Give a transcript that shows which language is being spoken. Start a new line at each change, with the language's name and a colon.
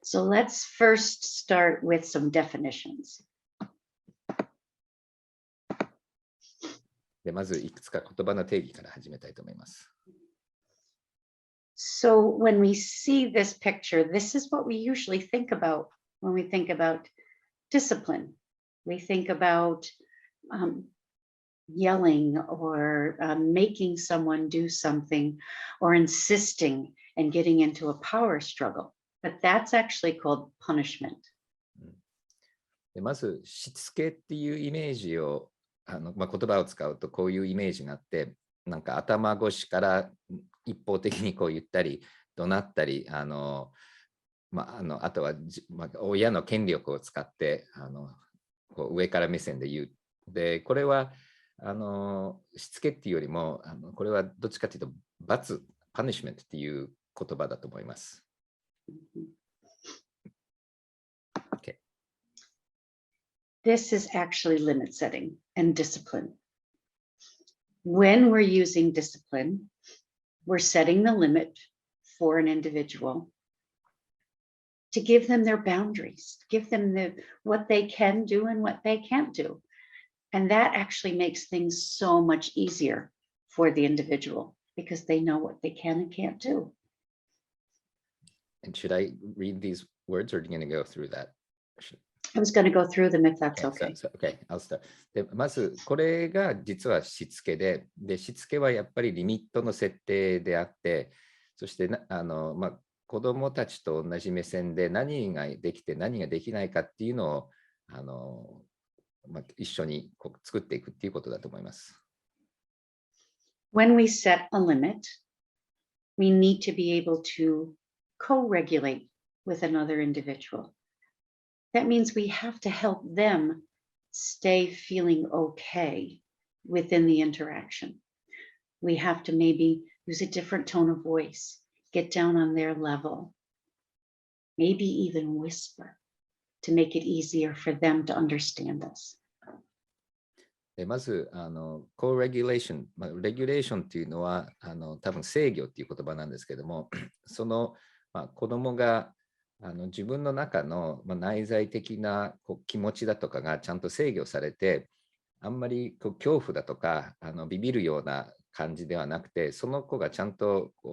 English: So let's first start with some definitions.
Japanese: でまずいくつか言葉の定義から始めたいと思います。
English: So when we see this picture, this is what we usually think about when we think about discipline. We think about yelling or making someone do something or insisting and getting into a power struggle. But that's actually called punishment.
Japanese: でまずしつけっていうイメージを言葉を使うとこういうイメージがあって、なんか頭越しから一方的に言ったり怒鳴ったりあとは親の権力を使って上から目線で言う。でこれはしつけっていうよりもこれはどっちかというと罰パニッシュメントっていう言葉だと思います。
English: Okay. This is actually limit setting and discipline. When we're using discipline, we're setting the limit for an individual to give them their boundaries, give them what they can do and what they can't do. And that actually makes things so much easier for the individual because they know what they can and can't do. And should I read these words, or are you going to go through that? I was going to go through them if that's okay. Okay, I'll start.
Japanese: でまずこれが実はしつけで、しつけはやっぱりリミットの設定であって、そして子どもたちと同じ目線で何ができて何ができないかっていうのを一緒に作っていくっていうことだと思います。
English: When we set a limit, we need to be able to co-regulate with another individual. That means we have to help them stay feeling okay within the interaction. We have to maybe use a different tone of voice, get down on their level, maybe even whisper to make it easier for them to understand us.
Japanese: でまず、コーレギュレーション、レギュレーションっていうのは、多分制御っていう言葉なんですけども、その、子供が自分の中の、内在的な気持ちだとかがちゃんと制御されて、あんまり恐怖だとかビビるような感じではなくて、その子がちゃんと